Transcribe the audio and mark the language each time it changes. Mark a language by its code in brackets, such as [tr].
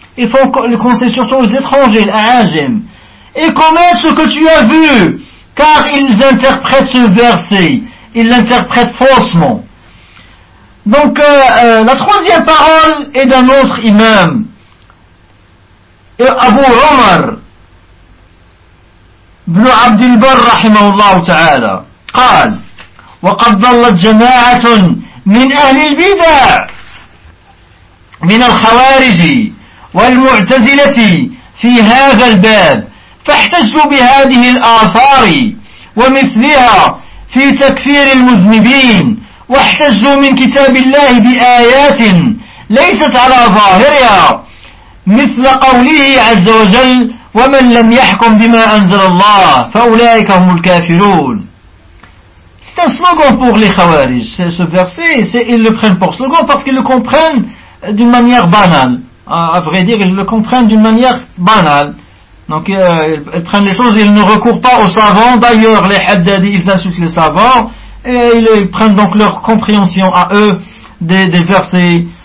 [fr] Ils font le conseil surtout aux étrangers, les ajim. Et commettent ce que tu as vu, car ils interprètent ce verset. Ils l'interprètent faussement. Donc, la troisième parole est d'un autre imam. [ar] Abu Omar, ibn Abdelbar, rahimahullah ta'ala, قال وقد ضلت جماعة من أهل البدع من الخوارج والمعتزلة في هذا الباب فاحتجوا بهذه الآثار ومثلها في تكفير المذنبين واحتجوا من كتاب الله بآيات ليست على ظاهرها مثل قوله عز وجل ومن لم يحكم بما أنزل الله فأولئك هم الكافرون. [fr] C'est un slogan pour les Khawarij, ce verset, c'est, ils le prennent pour slogan parce qu'ils le comprennent d'une manière banale. À vrai dire, ils le comprennent d'une manière banale. Donc, ils prennent les choses, ils ne recourent pas aux savants. D'ailleurs, les Haddadi, ils insultent les savants. Et ils prennent donc leur compréhension à eux des versets